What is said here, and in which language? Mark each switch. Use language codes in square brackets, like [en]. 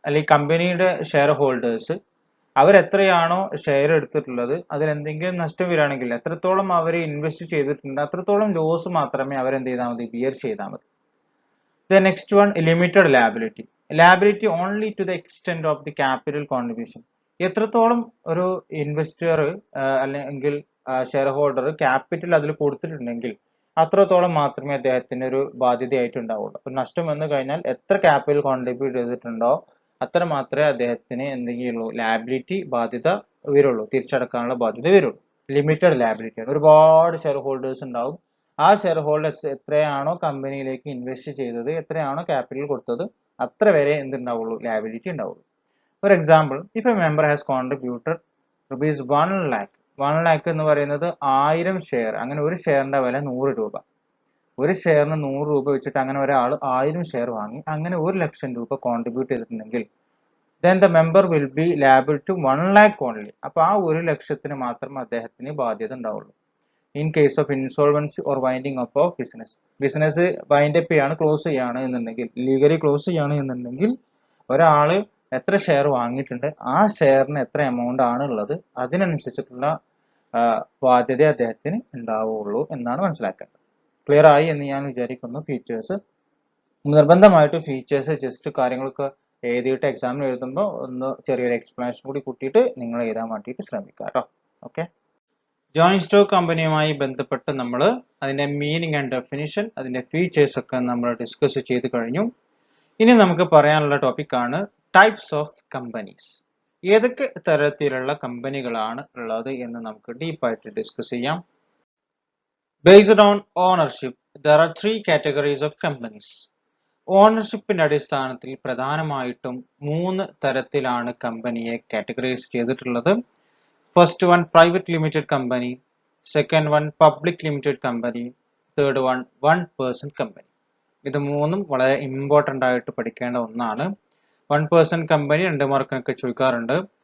[ml] കമ്പനിയുടെ share holders അവരെത്രയാണോ share എടുത്തിട്ടുള്ളത് അതിൽ എന്തെങ്കിലും നഷ്ടം വരികയാണെങ്കിൽ എത്രത്തോളം അവർ ഇൻവെസ്റ്റ് ചെയ്തിട്ടുണ്ട് അത്രത്തോളം ലോസ് മാത്രമേ അവരെന്ത് ചെയ്താൽ മതി, ബിയർ ചെയ്താൽ മതി. [en] The next one, limited liability. Liability only to the extent of the capital contribution. [ml] എത്രത്തോളം ഒരു ഇൻവെസ്റ്റർ അല്ലെങ്കിൽ ഷെയർ ഹോൾഡർ ക്യാപിറ്റൽ അതിൽ കൊടുത്തിട്ടുണ്ടെങ്കിൽ അത്രത്തോളം മാത്രമേ അദ്ദേഹത്തിന് ഒരു ബാധ്യതയായിട്ട് ഉണ്ടാവുള്ളൂ. അപ്പൊ നഷ്ടം വന്നു കഴിഞ്ഞാൽ എത്ര ക്യാപിറ്റൽ കോൺട്രിബ്യൂട്ട് ചെയ്തിട്ടുണ്ടോ അത്ര മാത്രമേ അദ്ദേഹത്തിന് എന്തെങ്കിലുള്ളൂ, ലാബിലിറ്റി ബാധ്യത വരുള്ളൂ, തിരിച്ചടക്കാനുള്ള ബാധ്യത വരുള്ളൂ. ലിമിറ്റഡ് ലാബിലിറ്റി ആണ്. ഒരുപാട് ഷെയർ ഹോൾഡേഴ്സ് ഉണ്ടാവും. ആ ഷെയർ ഹോൾഡേഴ്സ് എത്രയാണോ കമ്പനിയിലേക്ക് ഇൻവെസ്റ്റ് ചെയ്തത്, എത്രയാണോ ക്യാപിറ്റൽ കൊടുത്തത് അത്ര വരെ എന്തുണ്ടാവുള്ളൂ, ലാബിലിറ്റി ഉണ്ടാവുള്ളൂ. [en] For example, if a member has contributed rupees 1 lakh. [ml] 1 lakh എന്ന് പറയുന്നത് 1000 ഷെയർ. അങ്ങനെ ഒരു ഷെയറിന്റെ വില 100 രൂപ. ഒരു ഷെയറിന് 100 രൂപ വെച്ചിട്ട് അങ്ങനെ ഒരാൾ 1000 ഷെയർ വാങ്ങി അങ്ങനെ 1 ലക്ഷം രൂപ കോൺട്രിബ്യൂട്ട് ചെയ്തിട്ടുണ്ടെങ്കിൽ [en] then the member will be liable to 1 lakh only. [ml] അപ്പോൾ ആ 1 ലക്ഷത്തിന് മാത്രം അദ്ദേഹത്തിന് ബാധ്യത ഉണ്ടാവുള്ളൂ. [en] in case of insolvency or winding up of business [ml] wind up ചെയ്യാണ്, ക്ലോസ് ചെയ്യാണ് എന്നുണ്ടെങ്കിൽ, ലീഗലി ക്ലോസ് ചെയ്യാണ് എന്നുണ്ടെങ്കിൽ ഒരാള് എത്ര ഷെയർ വാങ്ങിയിട്ടുണ്ട്, ആ ഷെയറിന് എത്ര എമൗണ്ട് ആണ് ഉള്ളത്, അതിനനുസരിച്ചിട്ടുള്ള ബാധ്യത അദ്ദേഹത്തിന് ഉണ്ടാവുള്ളൂ എന്നാണ് മനസ്സിലാക്കേണ്ടത്. ക്ലിയർ ആയി എന്ന് ഞാൻ വിചാരിക്കുന്നു. ഫീച്ചേഴ്സ് നിർബന്ധമായിട്ട് ഫീച്ചേഴ്സ് ജസ്റ്റ് കാര്യങ്ങളൊക്കെ എഴുതിയിട്ട് എക്സാമിന് എഴുതുമ്പോൾ ഒന്ന് ചെറിയൊരു എക്സ്പ്ലനേഷൻ കൂടി കൂട്ടിയിട്ട് നിങ്ങൾ എഴുതാൻ വേണ്ടിയിട്ട് ശ്രമിക്കുക കേട്ടോ. ഓക്കെ, ജോയിന്റ് സ്റ്റോക്ക് കമ്പനിയുമായി ബന്ധപ്പെട്ട് നമ്മൾ അതിന്റെ മീനിങ് ആൻഡ് ഡെഫിനിഷൻ, അതിന്റെ ഫീച്ചേഴ്സ് ഒക്കെ നമ്മൾ ഡിസ്കസ് ചെയ്ത് കഴിഞ്ഞു. ഇനി നമുക്ക് പറയാനുള്ള ടോപ്പിക്കാണ് ടൈപ്സ് ഓഫ് കമ്പനീസ്. ഏതൊക്കെ തരത്തിലുള്ള കമ്പനികളാണ് ഉള്ളത് എന്ന് നമുക്ക് ഡീപ്പായിട്ട് ഡിസ്കസ് ചെയ്യാം. [en] Based on ownership, there are 3 categories of companies. [ml] ഓണർഷിപ്പിന്റെ അടിസ്ഥാനത്തിൽ പ്രധാനമായിട്ടും 3 തരത്തിലാണ് കമ്പനിയെ കാറ്റഗറൈസ് ചെയ്തിട്ടുള്ളത്. First one private limited company, second one public limited company, third one person company. ഇത് മൂന്നും വളരെ ഇമ്പോർട്ടൻ്റ് ആയിട്ട് പഠിക്കേണ്ട ഒന്നാണ്. 1 പേഴ്സൺ കമ്പനി 2 മാർക്കൊക്കെ ചോദിക്കാറുണ്ട്.